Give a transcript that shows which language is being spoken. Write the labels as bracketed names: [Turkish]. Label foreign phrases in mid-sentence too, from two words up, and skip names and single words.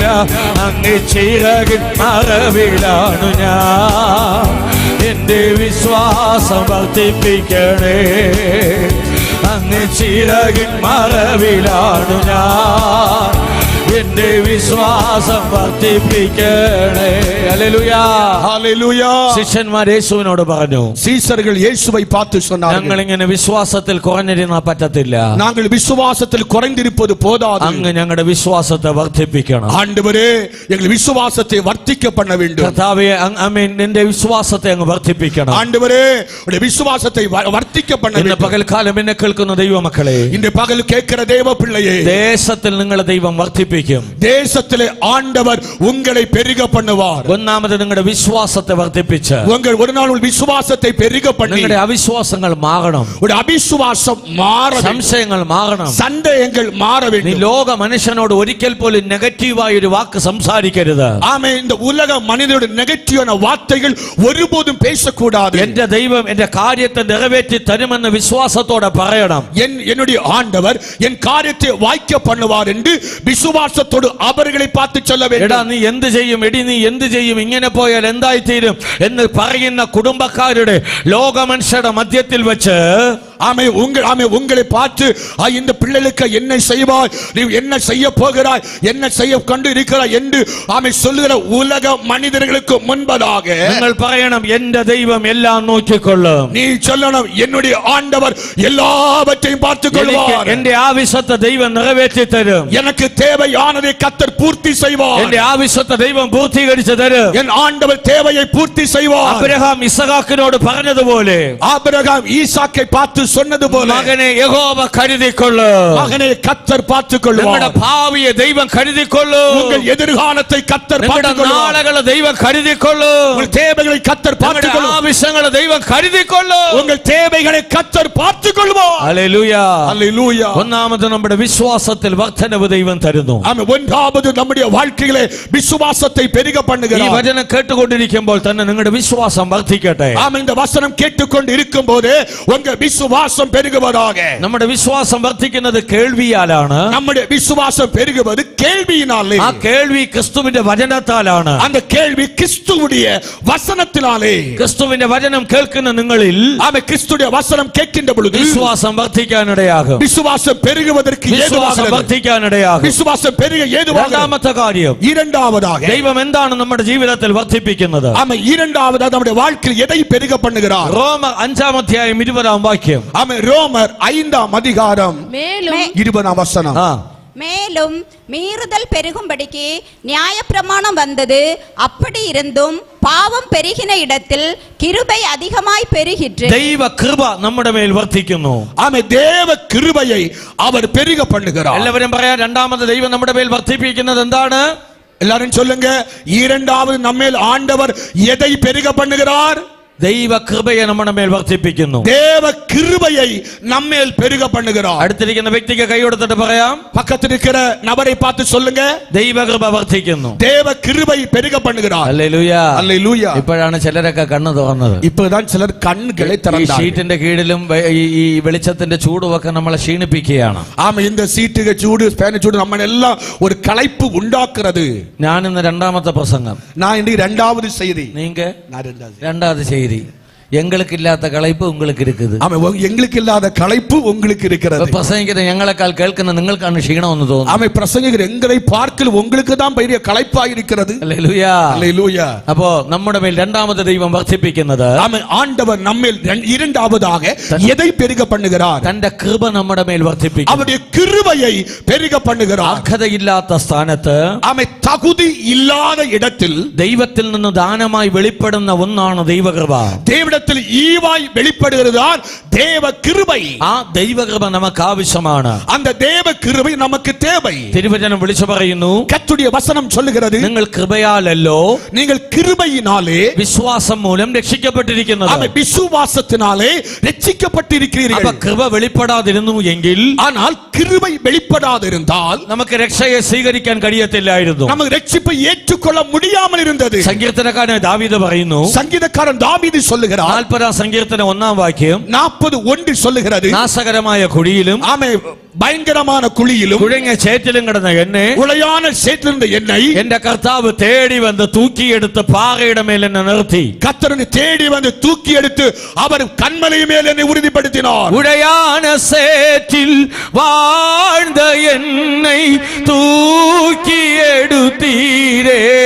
[Malayalam] അങ്ങ് ചിറകിൻ മറവിലാണു ഞാൻ, എന്റെ വിശ്വാസം വർദ്ധിപ്പിക്കണേ. അങ്ങ് ചിറകിൻ മറവിലാണു ഞാൻ, എന്റെ വിശ്വാസം വർദ്ധിപ്പിക്കണേ. ഹല്ലേലൂയ. ഹല്ലേലൂയ. ശിഷ്യന്മാർ യേശുവിനോട് പറഞ്ഞു, [Tamil] சீசர்கள் இயேசுவை பார்த்து சொன்னார்கள், [Malayalam] ഞങ്ങൾ ഇങ്ങനെ വിശ്വാസത്തിൽ കുറഞ്ഞിരുന്നാൽ പറ്റത്തില്ല. [Tamil] நாங்கள் விசுவாசத்தில் குறைந்திருப்பது போதாது. [Malayalam] അങ്ങ് ഞങ്ങളുടെ വിശ്വാസത്തെ വർദ്ധിപ്പിക്കണം. [Tamil] ஆண்டவரே, எங்கள் விசுவாசத்தை வர்த்திக்க பண்ண வேண்டும். [Malayalam] കർത്താവേ, ആമേൻ, നിന്റെ വിശ്വാസത്തെ അങ്ങ് വർദ്ധിപ്പിക്കണം. [Tamil] ஆண்டவரே, உடைய விசுவாசத்தை வர்த்திக்க பண்ண [Malayalam] ഇന്ന് [Tamil] வேண்டும். [Malayalam] പകൽക്കാലം എന്നെ കേൾക്കുന്ന ദൈവമക്കളെ, [Tamil] இந்த பகல் கேட்கிற தேவ பிள்ளையே, [Malayalam] ദേശത്തിൽ നിങ്ങളെ ദൈവം വർദ്ധിപ്പിക്കും. [Tamil] தேசத்திலே ஆண்டவர் உங்களை பெருக பண்ணுவார். [Malayalam] ഒന്ന് ഒന്നാമത് നിങ്ങളുടെ വിശ്വാസത്തെ വർദ്ധിപ്പിച്ച് [Tamil] உங்கள் ஒரு நாள் விசுவாசத்தை பெருக பண்ணி [Malayalam] നിങ്ങളുടെ അവിശ്വാസങ്ങൾ മാറണം, [Tamil] ஒரு அவிசுவாசம் மாற வேண்டும், [Malayalam] സംശയങ്ങൾ മാറണം. [Tamil] சந்தேகங்கள் மாற [Malayalam] നീ [Tamil] வேண்டும். [Malayalam] ലോക മനുഷ്യനോട് ഒരിക്കൽ പോലും നെഗറ്റീവായ ഒരു വാക്ക് സംസാരിക്കരുത്. [Tamil] ஆமே, இந்த உலக மனிதனுடைய நெகட்டிவான வார்த்தைகள் ஒருபோதும் பேசக்கூடாது. [Malayalam] എന്റെ ദൈവം എന്റെ കാര്യത്തെ നിറവേറ്റി തരുമെന്ന് വിശ്വാസത്തോടെ പറയണം. [Tamil] என்னுடைய ஆண்டவர் என் காரியத்தை வாய்க்க பண்ணுவார் என்று விசுவாசத்தோடு அவர்களை பார்த்து சொல்ல [Malayalam] എടാ [Tamil] வேண்டும். [Malayalam] നീ എന്ത് ചെയ്യും, എടി നീ എന്ത് ചെയ്യും, ഇങ്ങനെ പോയാൽ എന്തായി തീരും എന്ന് പറയുന്ന കുടുംബക്കാരുടെ ലോക മനുഷ്യരുടെ മധ്യത്തിൽ വെച്ച് [Tamil] ஆமே, உங்களை பார்த்து இந்த பிள்ளைகளுக்கு என்ன செய்வாய், நீ என்ன செய்ய போகிறாய், என்ன செய்ய கண்டு இருக்கிறாய் என்று ஆமே சொல்லுகிற உலக மனிதர்களுக்கு முன்பதாக [Malayalam] നിങ്ങൾ പറയണം എന്റെ ദൈവം എല്ലാം നോക്കിക്കൊള്ളും. [Tamil] நீ சொல்லணும் என்னுடைய ஆண்டவர் எல்லாவற்றையும் பார்த்துக் கொள்வார். [Malayalam] എന്റെ ആവശ്യത്തെ ദൈവം നിറവേറ്റി തരും. [Tamil] எனக்கு தேவையானதை கர்த்தர் பூர்த்தி செய்வார். [Malayalam] എന്റെ ആവശ്യത്തെ ദൈവം പൂർത്തീകരിച്ചു തരും. [Tamil] என் ஆண்டவர் தேவையை பூர்த்தி செய்வார். [Malayalam] അബ്രഹാം ഇസഹാക്കിനോട് പറഞ്ഞതുപോലെ, [Tamil] ஆபிரகாம் ஈசாக்கை பார்த்து சொன்னது போல, [Malayalam] മകനെ യഹോവ കരുതിക്കൊള്ളും. [Tamil] மகனை கர்த்தர் பார்த்துக் கொள்வார். [Malayalam] നിങ്ങളുടെ ഭാവിയെ ദൈവം കരുതിക്കൊള്ളും. [Tamil] உங்கள் எதிர்காலத்தை கர்த்தர் [Malayalam] നിങ്ങളുടെ [Tamil] பார்த்துக் கொள்வார். [Malayalam] നാളുകളെ ദൈവം കരുതിക്കൊള്ളും. [Tamil] உங்கள் தேவைகளை கர்த்தர் பார்த்துக் [Malayalam] നിങ്ങളുടെ [Tamil] கொள்வார். [Malayalam] ആവശ്യങ്ങളെ ദൈവം കരുതിക്കൊള്ളും. [Tamil] உங்கள் தேவைகளை கர்த்தர் பார்த்துக் கொள்வார். [Malayalam] ഹല്ലേലൂയ. [Tamil] ஹல்லேலூயா. [Malayalam] ഒന്നാമത് നമ്മുടെ വിശ്വാസത്തിൽ വർദ്ധനവ് ദൈവം തരുന്നു. [Tamil] ஆமென். ஒன்றாவது நம்முடைய வாழ்க்கையிலே விசுவாசத்தை பெருக [Malayalam] ഈ [Tamil] பண்ணுகிறார். [Malayalam] വചനം കേട്ടുകൊണ്ടിരിക്കുമ്പോൾ തന്നെ നിങ്ങളുടെ വിശ്വാസം വർദ്ധിക്കട്ടെ. [Tamil] ஆமென். இந்த வசனம் கேட்டுக்கொண்டு இருக்கும்போது உங்க விசுவாசம் பெருகுவதாக. [Malayalam] നമ്മുടെ വിശ്വാസം വർദ്ധിക്കുന്നത് കേൾവിയാലാണ്. [Tamil] நம்முடைய விசுவாசம் பெருகுவது கேள்வியினாலே. [Malayalam] ആ കേൾവി ക്രിസ്തുവിന്റെ വചനത്താലാണ്. [Tamil] அந்த கேள்வி கிறிஸ்துவுடைய வசனத்தினாலே. [Malayalam] ക്രിസ്തുവിന്റെ വചനം കേൾക്കുന്ന നിങ്ങളിൽ [Tamil] ஆமென். கிறிஸ்துவுடைய வசனம் கேட்கின்ற பொழுது [Malayalam] വിശ്വാസം വർദ്ധിക്കാനിടയാകും. [Tamil] விசுவாசம் பெருகுவதற்கு [Malayalam] വിശ്വാസം [Tamil] ஏதுவாகிறது. [Malayalam] വർദ്ധിക്കാനിടയാകും. [Tamil] விசுவாசம் பெருக ஏதுவாகிறது. [Malayalam] രണ്ടാമത്തെ കാര്യം, [Tamil] இரண்டாவதாக [Malayalam] ദൈവം എന്താണ് നമ്മുടെ ജീവിതത്തിൽ വർദ്ധിപ്പിക്കുന്നത്? [Tamil] ஆமென். இரண்டாவதாக நம்முடைய வாழ்க்கையில் எதை பெருக பண்ணுகிறார்? [Malayalam] റോമർ 5:20 [Tamil] ஆமென். ரோமர் 5 மேலும் 20 வசனம். மேலும் மீறுதல் பெருகும்படிக்கு நியாயப்பிரமாணம் வந்தது, அப்படி இருந்தும் பாவம் பெருகின இடத்தில் கிருபை அதிகமாய் பெருகிற்று. [Malayalam] ദൈവ കൃപ നമ്മുടെ മേൽ വർദ്ധിക്കുന്നു. [Tamil] ஆமென். தேவ கிருபையை அவர் பெருக பண்ணுகிறார். [Malayalam] എല്ലാവരും പറയാ, രണ്ടാമത് ദൈവം നമ്മുടെ മേൽ വർദ്ധിപ്പിക്കുന്നത് എന്താണ്? [Tamil] எல்லாரும் சொல்லுங்க, இரண்டாவது நம்மேல் ஆண்டவர் எதை பெருக பண்ணுகிறார்? [Malayalam] ദൈവ കൃപയെ നമ്മുടെ മേൽ വർദ്ധിപ്പിക്കുന്നു. [Tamil] தேவ கிருபையை நம்மேல் பெருக பண்ணுகிறார். [Malayalam] അടുത്തിരിക്കുന്ന വ്യക്തിക്ക് കൈ കൊടുത്തിട്ട് പറയാം, [Tamil] பக்கத்தில் இருக்கிற நபரை பார்த்து சொல்லுங்க, [Malayalam] ദൈവ കൃപ വർദ്ധിക്കുന്നു. [Tamil] தேவ கிருபை பெருக பண்ணுகிறார். [Malayalam] ഹല്ലേലൂയ. [Tamil] ஹல்லேலூயா. [Malayalam] ഇപ്പോഴാണ് ചിലരൊക്കെ കണ്ണ് തുറന്നത്. [Tamil] இப்பதான் சிலர் கண்களை [Malayalam] ഈ [Tamil] திறந்தார்கள். [Malayalam] ഷീറ്റിന്റെ കീഴിലും ഈ വെളിച്ചത്തിന്റെ ചൂടുമൊക്കെ നമ്മളെ ക്ഷീണിപ്പിക്കുകയാണ്. [Tamil] ஆமா, இந்த சீட்டுக சூடு ஸ்பேன் சூடு நம்ம எல்லாம் ஒரு களைப்பு உண்டாக்குறது. [Malayalam] ഞാൻ ഇന്ന് രണ്ടാമത്തെ പ്രസംഗം, [Tamil] நான் இன்னைக்கு இரண்டாவது செய்தி. நீங்க நான் இரண்டாவது. ரெண்டாவது செய்தி. எங்களுக்கு இல்லாத களைப்பு உங்களுக்கு இருக்குது. ஆமா, எங்களுக்கு இல்லாத களைப்பு உங்களுக்கு இருக்கிறது. [Malayalam] പ്രസംഗിക്കുന്ന ഞങ്ങളെക്കാൾ കേൾക്കുന്ന നിങ്ങൾക്കാണ് ക്ഷീണമെന്ന് തോന്നുന്നു. [Tamil] ஆமா, பிரசங்கிக்கிற எங்களை பார்க்கல உங்களுக்கு தான் பெரிய களைப்பாக இருக்கிறது. [Malayalam] ഹല്ലേലൂയ. [Tamil] ஹல்லேலூயா. [Malayalam] അപ്പോ നമ്മുടെ മേൽ രണ്ടാമത് ദൈവം വർദ്ധിപ്പിക്കുന്നത്, [Tamil] ஆமா, ஆண்டவர் நம்மேல் இரண்டாவதாக எதை பெருக பண்ணுகிறார்? [Malayalam] തന്റെ കൃപ നമ്മുടെ മേൽ വർദ്ധിപ്പിക്കും. [Tamil] அவருடைய கிருபையை பெருக பண்ணுகிறார். [Malayalam] അർഹതയില്ലാത്ത സ്ഥാനത്ത്, [Tamil] ஆமா, தகுதி இல்லாத இடத்தில் [Malayalam] ദൈവത്തിൽ നിന്ന് ദാനമായി വെളിപ്പെടുന്ന ഒന്നാണ് ദൈവകൃപ. [Tamil] தேவனிடத்தில் ஈவாய் வெளிப்படுகிறதுதான் தேவ கிருபை. [Malayalam] ആ ദൈവകൃപ നമുക്ക് ആവശ്യമാണ്. [Tamil] அந்த தேவ கிருபை நமக்கு தேவை. [Malayalam] തിരുവചനം വിളിച്ചു പറയുന്നു, [Tamil] கர்த்தருடைய வசனம் சொல்லுகிறது, [Malayalam] നിങ്ങൾ കൃപയാലല്ലോ [Tamil] நீங்கள் கிருபையினாலே [Malayalam] വിശ്വാസം മൂലം രക്ഷിക്കപ്പെട്ടിരിക്കുന്നത്. [Tamil] ஆமென், விசுவாசத்தினாலே ரட்சிக்கப்பட்டிருக்கிறீர்கள். [Malayalam] അപ്പൊ കൃപ വെളിപ്പെടാതിരുന്നു എങ്കിൽ, [Tamil] ஆனால் கிருபை வெளிப்படாதிருந்தால் [Malayalam] നമുക്ക് രക്ഷയെ സ്വീകരിക്കാൻ കഴിയത്തില്ലായിരുന്നു. [Tamil] நமக்கு ரட்சிப்பை ஏற்றுக்கொள்ள முடியாமல் இருந்தது. [Malayalam] സങ്കീർത്തനക്കാരൻ ദാവീദ് പറയുന്നു, [Tamil] சங்கீதக்காரன் தாவீது சொல்லுகிறார், [Malayalam] 40 സങ്കീർത്തനം 1 വാക്യം, [Tamil] 40:1 சொல்லுகிறது, [Malayalam] നാശകരമായ കുഴിയിലും [Tamil] ஆமே, பயங்கரமான குழியிலும் [Malayalam] കുഴഞ്ഞ ചേറ്റിലും കിടന്ന എന്നെ [Tamil] உளையான சேற்றிலிருந்த என்னை [Malayalam] എന്റെ കർത്താവ് തേടി വന്ന് തൂക്കിയെടുത്ത് പാറയുടെ മേൽ എന്നെ നിർത്തി. [Tamil] கர்த்தர் தேடி வந்து தூக்கி எடுத்து அவர் கன்மலை மேல் என்னை உறுதிப்படுத்தினார். உடையான சேற்றில் வாழ்ந்த என்னை தூக்கியெடுத்தீரே.